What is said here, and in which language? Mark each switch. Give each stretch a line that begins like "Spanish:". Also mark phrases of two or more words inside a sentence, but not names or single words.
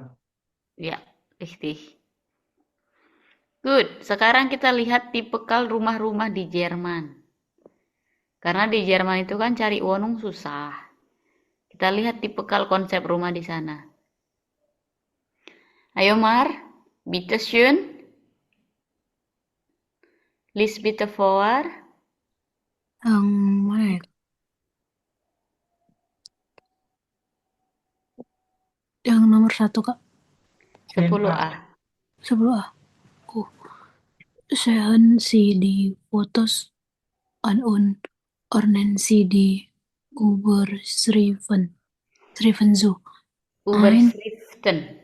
Indonesian: Ya, richtig. Good. Sekarang kita lihat tipikal rumah-rumah di Jerman. Karena di Jerman itu kan cari Wohnung susah. Kita lihat tipikal konsep rumah di sana.
German: Ayo Mar, bitte schön. Lies bitte vor.
Indonesian: Yang mana ya? Yang nomor 1, Kak. 10A.
German: 10 Oh, sehen Sie die Fotos an und ordnen Sie die Überschriften so. Ein Überschriften.